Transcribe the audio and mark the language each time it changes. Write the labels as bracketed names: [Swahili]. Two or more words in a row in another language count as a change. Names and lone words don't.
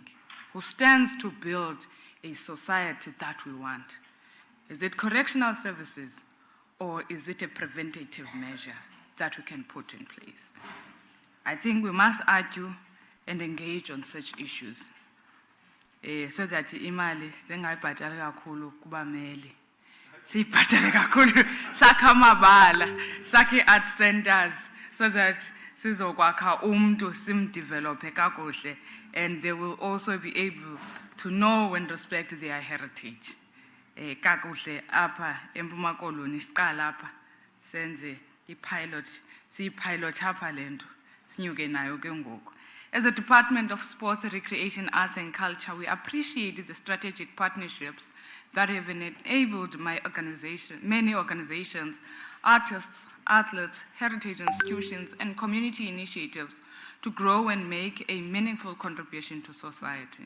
[English] Who stands to build a society that we want? Is it correctional services, or is it a preventative measure that we can put in place? I think we must argue and engage on such issues so that [Xhosa] imali singayibhatali kakhulu kubameli. Siyibhatale kakhulu sakha amabala, sakhe [English] art centers so that [Xhosa] sizokwakha umntu simdevelope kakuhle, [English] and they will also be able to know and respect their heritage. [Xhosa] Kakuhle apha eMpuma Koloni siqala apha senze ipilot apha lento sinyuke nayo ke ngoku. [English] As a Department of Sports, Recreation, Arts and Culture, we appreciate the strategic partnerships that have enabled many organizations, artists, athletes, heritage institutions, and community initiatives to grow and make a meaningful contribution to society.